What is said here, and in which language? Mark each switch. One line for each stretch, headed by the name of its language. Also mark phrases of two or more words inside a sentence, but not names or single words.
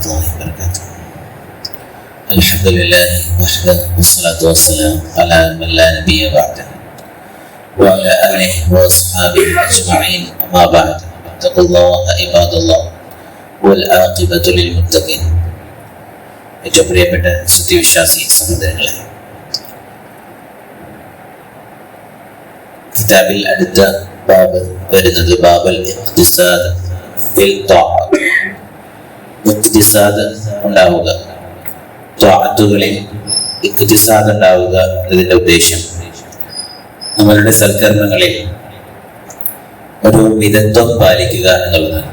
Arabic: الله وبركاته. الحمد لله وحده والصلاة والسلام على من لا نبي بعده وعلى آله وأصحابه أجمعين. أما بعد، اتقوا الله عباد الله والعاقبة للمتقين.
Malayalam: ഏറ്റവും പ്രിയപ്പെട്ട സത്യവിശ്വാസി സഹോദരങ്ങളെ, കിതാബിൽ അടുത്ത ബാബ് വരുന്നത്
Arabic: باب الاقتصاد في الطاعة.
Malayalam: ഇഖ്തിസാദ് ഉണ്ടാവുക, ത്വാഅത്തുകളിൽ ഇഖ്തിസാദ് ഉണ്ടാവുക എന്നതിൻ്റെ ഉദ്ദേശം നമ്മളുടെ സൽക്കർമ്മങ്ങളിൽ ഒരു മിതത്വം പാലിക്കുക എന്നുള്ളതാണ്.